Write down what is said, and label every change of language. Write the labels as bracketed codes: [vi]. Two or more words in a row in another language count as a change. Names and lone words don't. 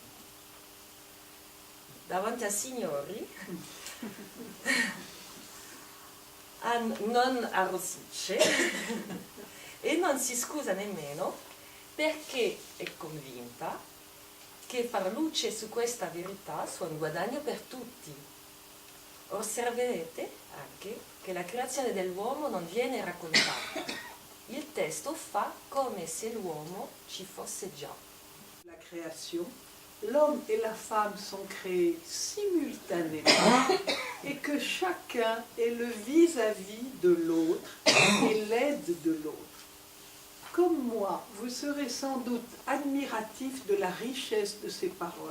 [it] Davanti ai signori non arrossisce e non si scusa nemmeno perché è convinta che far luce su questa verità sia un guadagno per tutti. Osserverete anche che la creazione dell'uomo non viene raccontata. Il testo fa come se l'uomo ci fosse già. [fr] La création, l'homme et la femme sont créés simultanément et que chacun est le vis-à-vis de l'autre et l'aide de l'autre. Comme moi, vous serez sans doute admiratif de la richesse de ces paroles.